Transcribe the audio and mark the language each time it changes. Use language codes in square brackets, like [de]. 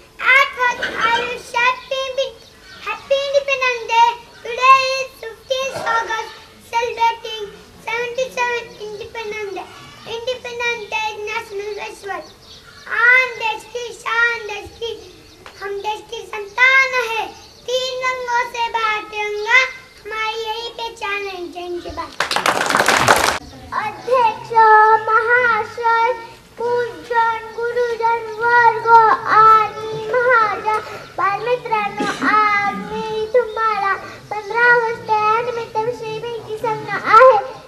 [en] At first, I will happy Independence Day. Today is 15th August, celebrating 77th Independence Day. Independence Day is national festival. [hi] आन देश की शान, देश की हम देश की संतान है. 3 रंगों से बना तिरंगा, हमारी यही पहचान है. जय हिंद, जय भारत. [mr] अध्यक्ष महाशय, पूजन गुरुजन वर्ग आणि माझ्या बालमित्रांनो, आज मी तुम्हाला 15 ऑगस्ट या निमित्ताविषयी माहिती सांगणार आहे.